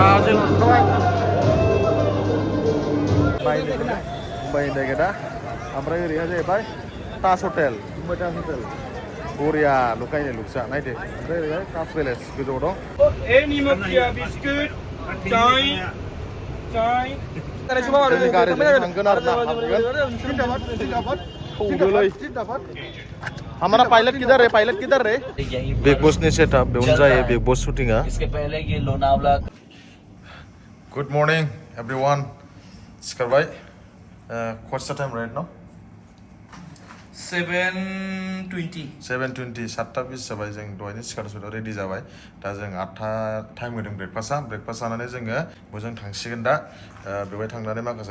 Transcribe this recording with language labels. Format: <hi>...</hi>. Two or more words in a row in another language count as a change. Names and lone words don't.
<brx>Mumbay Negeda, oमफ्राय ओरैहाय जाहैबाय ताज हटेल, मुम्बाइ ताज हटेल। बरिया लुकायनो लुकसा नायदो। ओमफ्राय ओरैहाय ताज पेलेस गोजौआव दं। बिस्कुट, चाय, चाय। जोंनि गारिजों थांगोन आरोना</brx> <hi>हमारा पायलट किधर है</hi> <brx>बिग बॉस ने सेटअप बेवनो जायो बिग बॉस शूटिंगा</brx> <hi>इसके पहले ये लोनावला</hi> <en>good morning everyone सिखारबाय what's the time right now 7:20</en> <brx>7:20 7:20 जाबाय जों दहायनो सिखारसुदा रेडि जाबाय दा जों 8:00 टाइम होदों ब्रेकफास्ट जानानै जोङो बोजों थांसिगोन दा बेवहाय थांनानै माखासे</brx>